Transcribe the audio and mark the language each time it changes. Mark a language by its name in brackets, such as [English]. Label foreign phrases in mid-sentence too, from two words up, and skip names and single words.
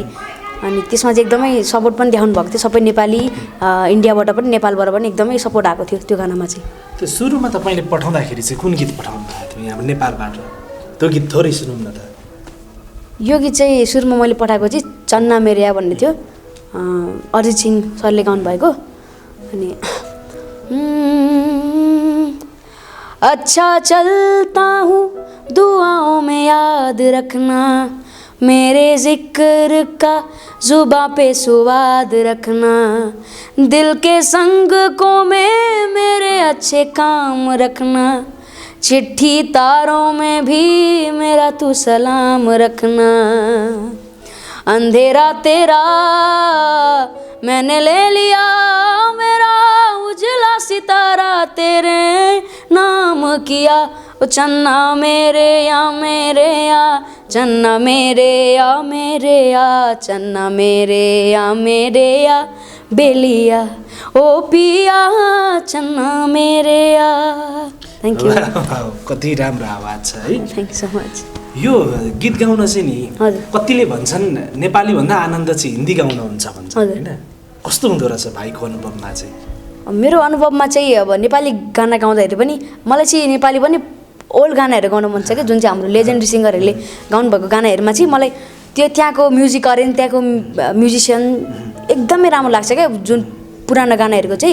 [Nepali] अनि त्यसमा चाहिँ एकदमै सपोर्ट पनि देखाउनु भएको थियो, सबै नेपाली इन्डियाबाट पनि नेपालबाट पनि एकदमै सपोर्ट आएको थियो त्यो गानामा चाहिँ। त्यो सुरुमा तपाईँले पठाउँदाखेरि चाहिँ कुन गीत पठाउनु भएको थियो यहाँ नेपालबाट? त्यो गीत थोरै सुनौँ न त। यो गीत चाहिँ सुरुमा मैले पठाएको चाहिँ चन्ना मेरेया भन्ने थियो, अरिजित सिंह सरले गाउनु भएको। अनि [Hindi] अच्छा चलता हूँ दुआओं में याद रखना, मेरे जिक्र का जुबां पे सुवाद रखना, दिल के संग को में मेरे अच्छे काम रखना, चिट्ठी तारों में भी मेरा तू सलाम रखना, अंधेरा तेरा मैंने ले लिया, मेरा उजला सितारा तेरे नाम किया, ओ चन्ना मेरे या चन्ना मेरे या चन्ना मेरे या बेलिया ओ पिया चन्ना मेरे या। [English] thank you. [Nepali] कति राम्रो आवाज छ है। [English] thank you so much. [Nepali] यो गीत गाउन चाहिँ नि कतिले भन्छन् नेपाली भन्दा आनन्द चाहिँ हिन्दी गाउन हुन्छ भन्छ हैन, कस्तो हुँदो रहेछ भाइको अनुभवमा चाहिँ? मेरो अनुभवमा चाहिँ अब नेपाली गाना गाउँदाखेरि पनि मलाई चाहिँ नेपाली पनि ओल्ड गानाहरू गाउन मन छ क्या, जुन चाहिँ हाम्रो लेजेन्डरी सिङ्गरहरूले गाउनुभएको गानाहरूमा चाहिँ मलाई त्यो त्यहाँको [English] music arrange [Nepali] त्यहाँको म्युजिसियन एकदमै राम्रो लाग्छ क्या, जुन पुरानो गानाहरूको चाहिँ।